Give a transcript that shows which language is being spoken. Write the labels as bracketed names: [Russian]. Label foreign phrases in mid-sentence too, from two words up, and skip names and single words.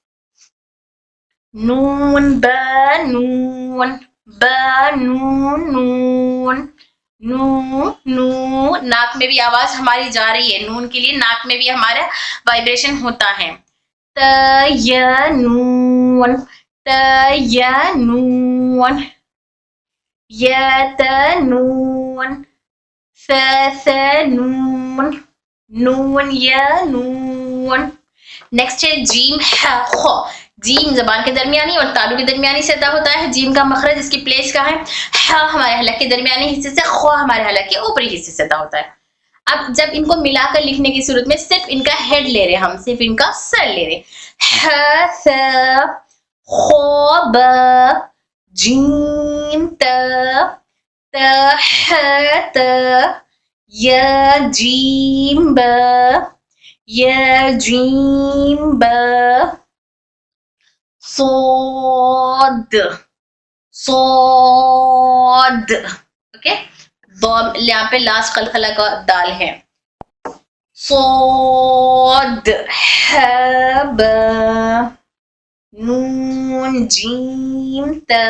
[Urdu] نون، ب نون، نو. ناک میں بھی آواز ہماری جا رہی ہے، نون کے لیے ناک میں بھی ہمارا وائبریشن ہوتا ہے. तयनून, ينون يتنون ثنون نون ينون. نیکسٹ ہے جیم ہے خو. جیم زبان کے درمیانی اور تالو کے درمیانی سے ادا ہوتا ہے. جیم کا مخرج اس کی پلیس کا ہے. ہمارے حلق کے درمیانی حصے سے، خو ہمارے حلق کے اوپری حصے سے ادا ہوتا ہے. اب جب ان کو ملا کر لکھنے کی صورت میں صرف ان کا ہیڈ لے رہے، ہم صرف ان کا سر لے رہے. ث خو ب جیم ت ت ح ت ی جیم ب ی جیم ب صاد صاد. اوکے، یہاں پہ لاسٹ قلقلہ کا دال ہے. صاد ح ب نون جیم ت.